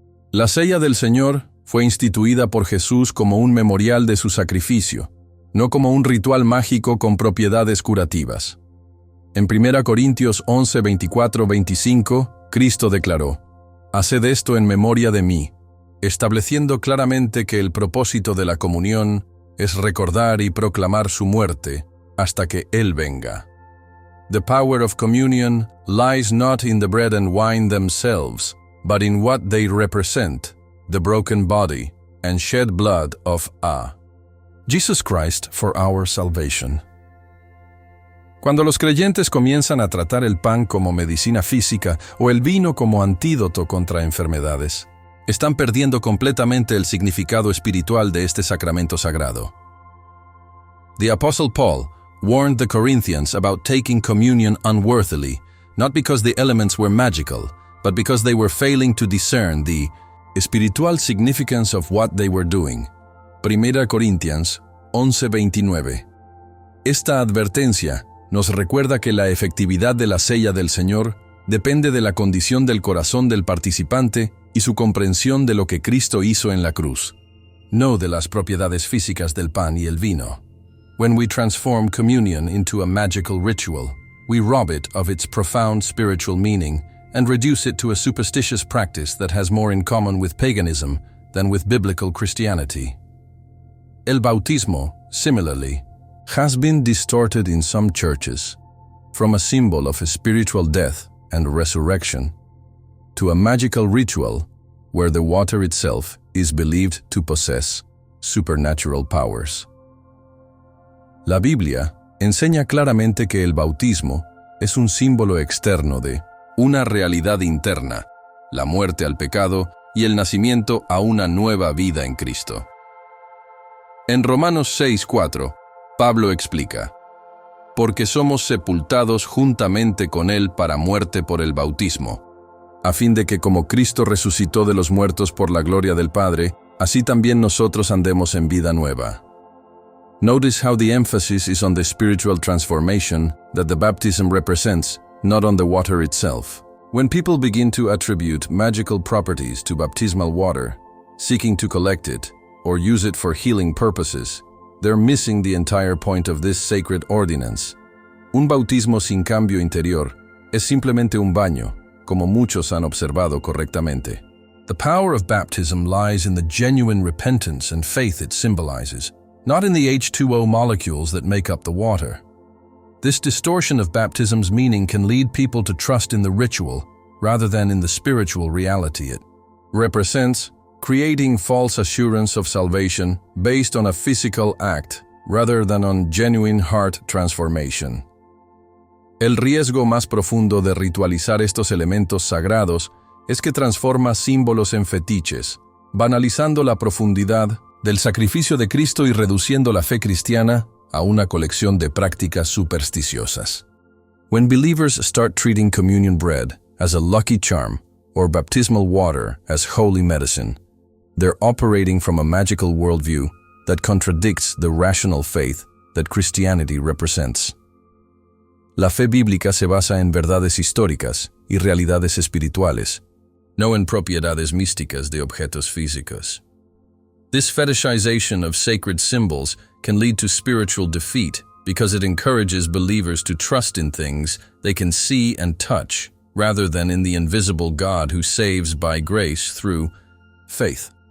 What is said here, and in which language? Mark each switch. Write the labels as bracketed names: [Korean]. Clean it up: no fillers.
[Spanish] La cena del Señor fue instituida por Jesús como un memorial de su sacrificio, no como un ritual mágico con propiedades curativas. En 1 Corintios 11, 24, 25, Cristo declaró: «Haced esto en memoria de mí», estableciendo claramente que el propósito de la comunión es recordar y proclamar su muerte hasta que Él venga. [English] The power of communion lies not in the bread and wine themselves, but in what they represent, the broken body and shed blood of Jesus Christ for our salvation. [Spanish] Cuando los creyentes comienzan a tratar el pan como medicina física o el vino como antídoto contra enfermedades, están perdiendo completamente el significado espiritual de este sacramento sagrado. [English] The Apostle Paul warned the Corinthians about taking communion unworthily, not because the elements were magical, but because they were failing to discern the espiritual significance of what they were doing. [Spanish] 1 Corintios 11:29. Esta advertencia nos recuerda que la efectividad de la cena del Señor depende de la condición del corazón del participante y su comprensión de lo que Cristo hizo en la cruz, no de las propiedades físicas del pan y el vino. [English] When we transform communion into a magical ritual, we rob it of its profound spiritual meaning and reduce it to a superstitious practice that has more in common with paganism than with biblical Christianity. [Spanish] El bautismo, [English] similarly, has been distorted in some churches from a symbol of a spiritual death and resurrection to a magical ritual where the water itself is believed to possess supernatural powers. [Spanish] La Biblia enseña claramente que el bautismo es un símbolo externo de una realidad interna, la muerte al pecado y el nacimiento a una nueva vida en Cristo. En Romanos 6:4, Pablo explica: porque somos sepultados juntamente con Él para muerte por el bautismo, a fin de que como Cristo resucitó de los muertos por la gloria del Padre, así también nosotros andemos en vida nueva. [English] Notice how the emphasis is on the spiritual transformation that the baptism represents, not on the water itself. When people begin to attribute magical properties to baptismal water, seeking to collect it, or use it for healing purposes, they're missing the entire point of this sacred ordinance. [Spanish] Un bautismo sin cambio interior es simplemente un baño, como muchos han observado correctamente. [English] The power of baptism lies in the genuine repentance and faith it symbolizes, not in the H2O molecules that make up the water. This distortion of baptism's meaning can lead people to trust in the ritual rather than in the spiritual reality it represents, creating false assurance of salvation based on a physical act rather than on genuine heart transformation. [Spanish] El riesgo más profundo de ritualizar estos elementos sagrados es que transforma símbolos en fetiches, banalizando la profundidad del sacrificio de Cristo y reduciendo la fe cristiana a una colección de prácticas supersticiosas. [English] When believers start treating communion bread as a lucky charm or baptismal water as holy medicine, they're operating from a magical worldview that contradicts the rational faith that Christianity represents. [Spanish] La fe bíblica se basa en verdades históricas y realidades espirituales, no en propiedades místicas de objetos físicos. [English] This fetishization of sacred symbols can lead to spiritual defeat because it encourages believers to trust in things they can see and touch, rather than in the invisible God who saves by grace through faith.